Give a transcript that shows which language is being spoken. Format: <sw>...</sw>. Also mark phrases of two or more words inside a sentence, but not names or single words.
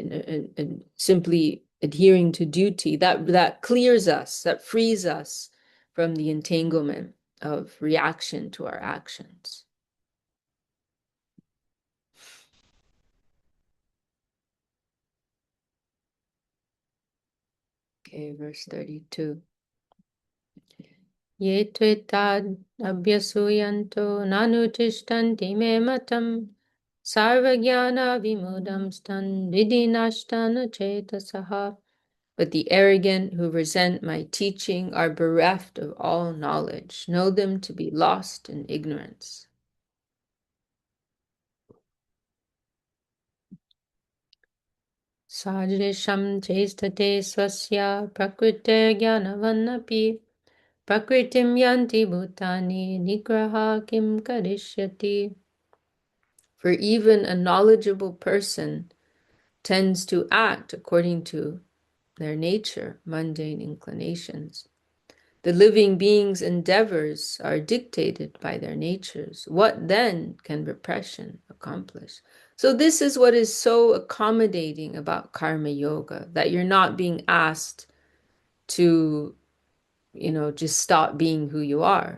<en>And simply adhering to duty, that clears us, that frees us from the entanglement of reaction to our actions. Okay, verse 32.</en> <sa>ये त्वेतद् अभ्यसूयन्तो नानुतिष्ठन्ति मे मतम् सर्वज्ञानविमूढांस् तान् विद्धि नष्टान् अचेतसः.</sa> <en>But the arrogant who resent my teaching are bereft of all knowledge. Know them to be lost in ignorance.</en> <sa>सदृशं चेष्टते स्वस्याः प्रकृतेर्ज्ञानवानपि प्रकृतिं यान्ति भूतानि निग्रहः किं करिष्यति.</sa> <en>For even a knowledgeable person tends to act according to their nature, mundane inclinations. The living beings' endeavors are dictated by their natures. What then can repression accomplish? So this is what is so accommodating about</en> <sa>कर्म योग,</sa> <en>that you're not being asked to, just stop being who you are.</en>